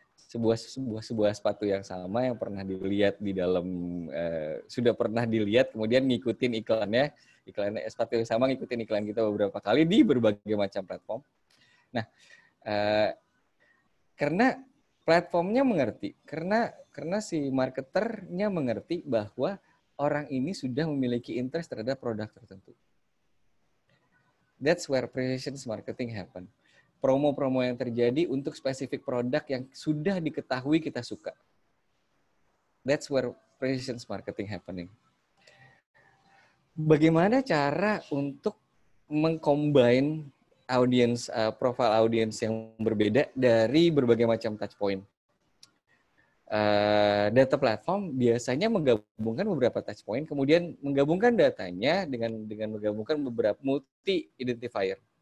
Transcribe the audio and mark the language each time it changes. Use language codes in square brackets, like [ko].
[id] Sebuah sepatu yang sama yang pernah dilihat di dalam sudah pernah dilihat, kemudian ngikutin iklannya sepatu yang sama ngikutin iklan kita beberapa kali di berbagai macam platform. Nah, karena platformnya mengerti, karena si marketernya mengerti bahwa orang ini sudah memiliki interest terhadap produk tertentu. [en] That's where precision marketing happen. [id] Promo-promo yang terjadi untuk spesifik produk yang sudah diketahui kita suka. [en] That's where precision marketing happening. [id] Bagaimana cara untuk mengcombine profile audience yang berbeda dari berbagai macam touch point? Data platform biasanya menggabungkan beberapa touch point, kemudian menggabungkan datanya dengan menggabungkan beberapa multi identifier.